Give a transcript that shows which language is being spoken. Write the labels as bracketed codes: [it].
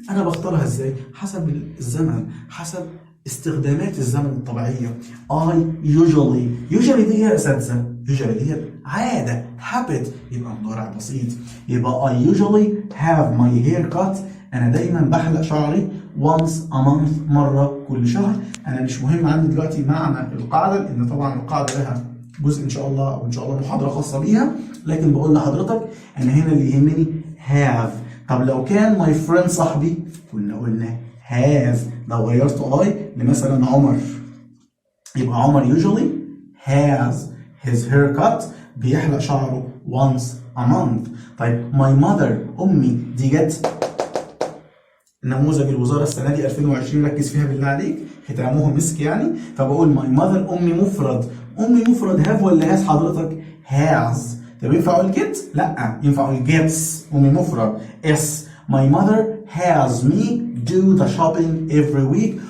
[ar] انا بختارها ازاي؟ حسب الزمن، حسب استخدامات الزمن الطبيعيه. [en] I usually [ar] دي هي اساتذه، usually دي عاده habit يبقى مضارع بسيط. يبقى [en] I usually have my hair cut، [ar] انا دايما بحلق شعري [en] once a month [ar] مره كل شهر. انا مش مهم عندي دلوقتي معنى القاعده لان طبعا القاعده لها جزء ان شاء الله او ان شاء الله محاضره خاصه بيها، لكن بقول لحضرتك انا هنا اللي يهمني have. طب لو كان my friend صاحبي كنا قلنا has، لو غيرت اي لمثلا عمر يبقى عمر [en] usually has his haircut [ar] بيحلق شعره [en] once a month. [ar] طيب [en] my mother [ar] امي دي جت نموذج الوزاره السنه دي 2020 ركز فيها بالله عليك ختامه مسك يعني، فبقول my mother امي مفرد. امي مفرد have ولا has حضرتك؟ has. طب ينفع اقول get؟ لا ينفع اقول gets. امي مفرد اس. [en] my mother has me do the shopping every week.